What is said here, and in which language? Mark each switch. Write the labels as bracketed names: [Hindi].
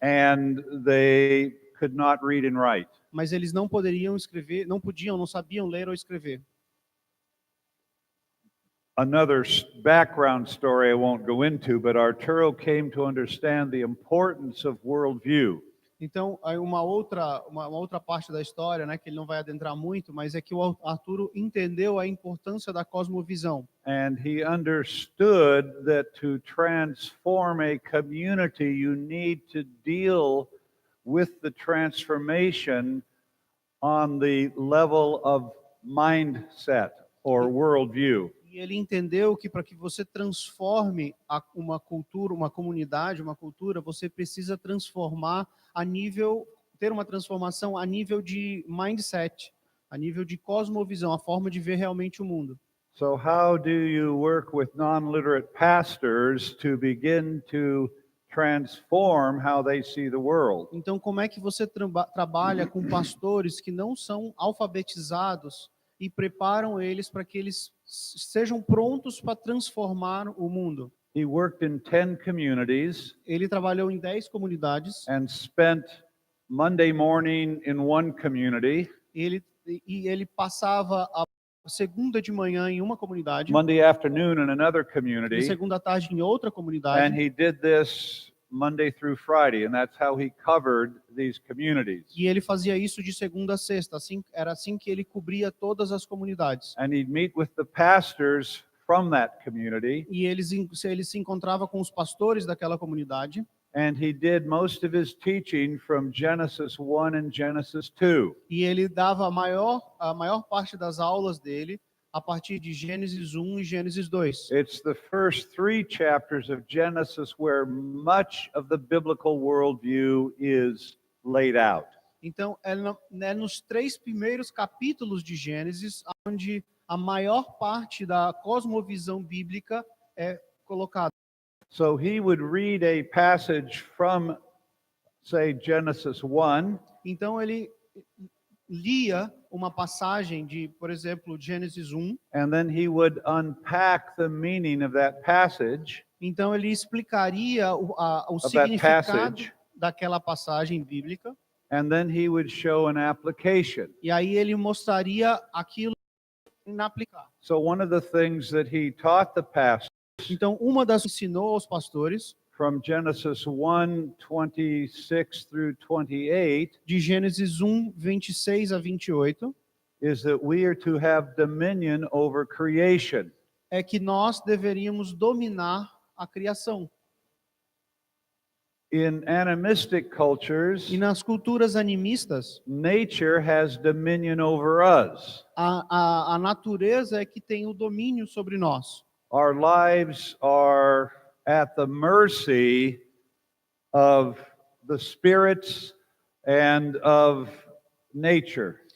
[English] And they could not read and write. [Portuguese] Mas eles não poderiam escrever, não sabiam ler ou escrever. [English] another background story I won't go into, but Arturo came to understand the importance of worldview. [Portuguese] Então, aí uma outra parte da história, né, que ele não vai adentrar muito, mas é que o Arturo entendeu a importância da cosmovisão. [English] And he understood that to transform a community, you need to deal with the transformation on the level of mindset or worldview. [Portuguese] E ele entendeu que para que você transforme uma cultura, uma comunidade, uma cultura, você precisa transformar ter uma transformação a nível de mindset, a nível de cosmovisão, a forma de ver realmente o mundo. [English] So how do you work with non-literate pastors to begin to transform how they see the world? [Portuguese] Então, como é que você trabalha com pastores que não são alfabetizados e preparam eles para que eles sejam prontos para transformar o mundo? [English] He worked in 10 communities [Portuguese] Ele trabalhou em 10 comunidades. [English] and spent Monday morning in one community, [Portuguese] Ele passava a segunda de manhã em uma comunidade, [English] Monday afternoon in another [Portuguese] e [English] community, [Portuguese] segunda tarde em outra [English] and [Portuguese] comunidade. [English] he did this Monday through Friday, and that's how he covered these communities. [Portuguese] E ele fazia isso de segunda a sexta. Era assim que ele cobria todas as comunidades. [English] And he'd meet with the pastors from that community, [Portuguese] E ele se encontrava com os pastores daquela comunidade. [English] and he did most of his teaching from Genesis 1 and Genesis 2. [Portuguese] E ele dava a maior parte das aulas dele a partir de Gênesis 1 e Gênesis 2. [English] It's the first 3 chapters of Genesis where much of the biblical worldview is laid out. [Portuguese] Então, é nos 3 primeiros capítulos de Gênesis onde a maior parte da cosmovisão bíblica é colocada. [English] So he would read a passage from, say, Genesis 1, [Portuguese] Então, ele lia uma passagem de, por exemplo, Gênesis 1. [English] and then he would unpack the meaning of that passage, [Portuguese] Então, ele explicaria o [English] that [Portuguese] significado [English] passage. [Portuguese] daquela passagem bíblica. [English] and then he would show an application. [Portuguese] E aí ele mostraria aquilo inaplicar. [English] So one of the things that he taught the pastors [Portuguese] Então, uma das ensinou aos pastores, [English] from Genesis 1, 26 through 28, [Portuguese] de Gênesis 1, 26 a 28, [English] is that we are to have dominion over creation. [Portuguese] é que nós deveríamos dominar a criação. [English] In animistic cultures, [Portuguese] E nas culturas animistas, [English] nature has dominion over us. [Portuguese] a natureza é que tem o domínio sobre nós. [English] Our lives are at the mercy of the spirits and of nature.